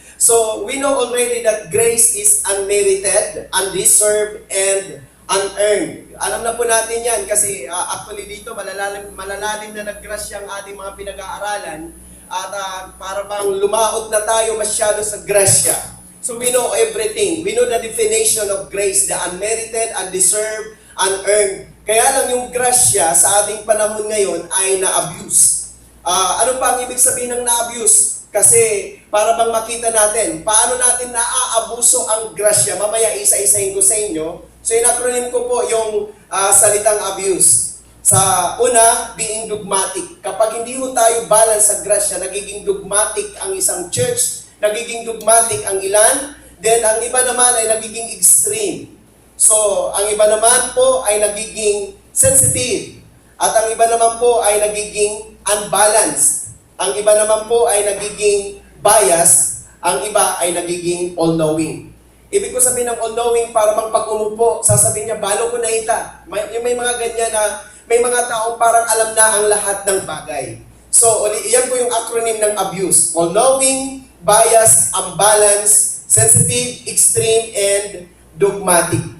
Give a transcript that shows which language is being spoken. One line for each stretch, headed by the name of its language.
English: So we know already that grace is unmerited, undeserved, and unearned.
Filipino: Alam na po natin yan kasi actually dito malalalim na naggrasya ang ating mga pinag-aaralan at para bang lumaot na tayo masyado sa grasya.
English: So we know everything. We know the definition of grace, the unmerited, undeserved, unearned.
Filipino: Kaya lang yung grasya sa ating panahon ngayon ay na-abuse. Ano pa ang ibig sabihin ng na-abuse? Kasi para bang makita natin, paano natin naaabuso ang grasya? Mamaya isa-isahin ko sa inyo. So in-acronym ko po yung salitang abuse. Sa una, being dogmatic. Kapag hindi ho tayo balance sa grasya, nagiging dogmatic ang isang church, nagiging dogmatic ang ilan, then ang iba naman ay nagiging extreme. So, ang iba naman po ay nagiging sensitive. At ang iba naman po ay nagiging unbalanced. Ang iba naman po ay nagiging biased. Ang iba ay nagiging all-knowing. Ibig ko sabihin ng all-knowing, para bang pag umupo, sasabihin niya, balo ko na ita. May mga ganyan na, may mga taong parang alam na ang lahat ng bagay. So, iyan po yung acronym ng abuse.
English: All-knowing, biased, unbalanced, sensitive, extreme, and dogmatic.